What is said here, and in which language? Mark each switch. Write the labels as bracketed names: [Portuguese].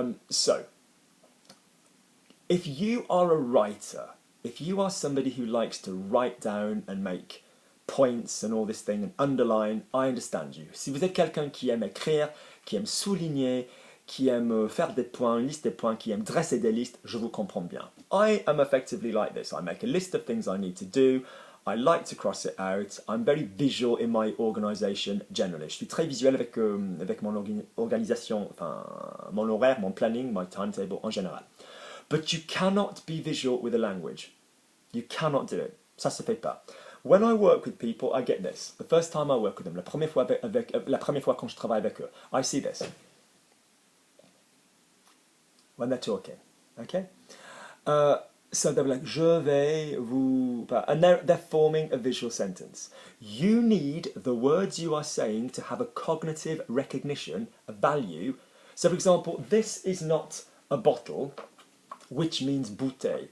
[English] So, if you are a writer, if you are somebody who likes to write down and make points and all this thing and underline, I understand you. [French] Si vous êtes quelqu'un qui aime écrire, qui aime souligner, qui aime faire des points, une liste des points, qui aime dresser des listes, je vous comprends bien. [English] I am effectively like this. I make a list of things I need to do. I like to cross it out. I'm very visual in my organisation generally. [French] Je suis très visuel avec mon organisation, enfin, mon horaire, mon planning, [English] my timetable [French] en général. [English] But you cannot be visual with a language. You cannot do it. [French] Ça se fait pas. [English] When I work with people, I get this. The first time I work with them, [French] la première fois quand je travaille avec eux, [English] I see this. When they're talking, okay? So they're like, [French] je vais vous... [English] And they're forming a visual sentence. You need the words you are saying to have a cognitive recognition, a value. So for example, this is not a bottle, which means bouteille.